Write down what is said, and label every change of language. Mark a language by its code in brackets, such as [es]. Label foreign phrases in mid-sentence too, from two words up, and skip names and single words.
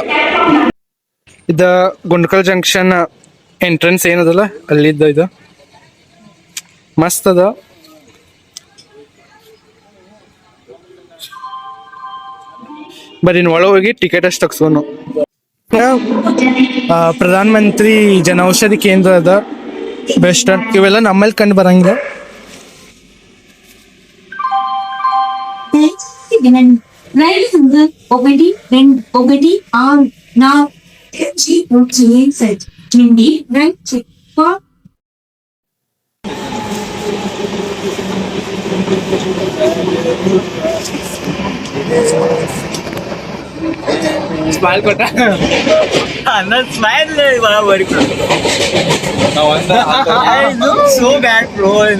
[kn] ಇದ ಗುಂಟ್ಕಲ್ ಜಂಕ್ಷನ್ ಎಂಟ್ರೆನ್ಸ್ ಏನದಲ್ಲ ಅಲ್ಲಿದ್ದ ಇದು ಮಸ್ತ್ ಅದ. ಬರೀ ಒಳ ಹೋಗಿ ಟಿಕೆಟ್ ಅಷ್ಟು ತಗ್ಸ್ಕೊಂಡು. ಪ್ರಧಾನ ಮಂತ್ರಿ ಜನೌಷಧಿ ಕೇಂದ್ರ ಅದ, ಬೆಸ್ಟ್. ಇವೆಲ್ಲ ನಮ್ಮಲ್ಲಿ ಕಂಡು ಬರಂಗಿಲ್ಲ. [te] రైలు ఒకటి రెండు ఒకటి ఆరు నాలుగు నుండి [en] right check [kn] ಸ್ಮೈಲ್ ಕೊಟ್ಟ ಸ್ಮೈಲ್ ಬರಾಬರಿ [en] so bad bro.